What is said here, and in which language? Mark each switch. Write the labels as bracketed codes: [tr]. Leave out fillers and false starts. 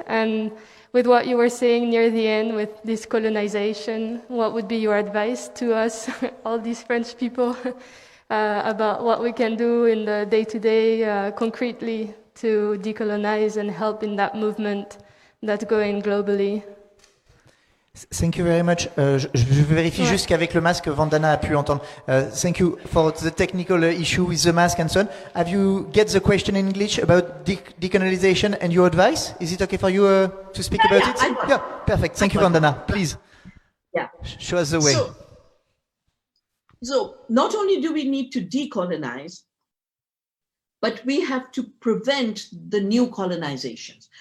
[en] And with what you were saying near the end with this colonization, what would be your advice to us, all these French people, about what we can do in the day-to-day concretely to decolonize and help in that movement that's going globally? Thank you very much. [fr] Je vérifie juste qu'avec le masque, Vandana a pu entendre. [en] Thank you for the technical issue with the mask and so on. Have you get the question in English about decolonization and your advice? Is it okay for you to speak about it? Yeah, perfect. Thank you, Vandana. Please. Yeah. Show us the way. So not only do we need to decolonize, but we have to prevent the new colonizations.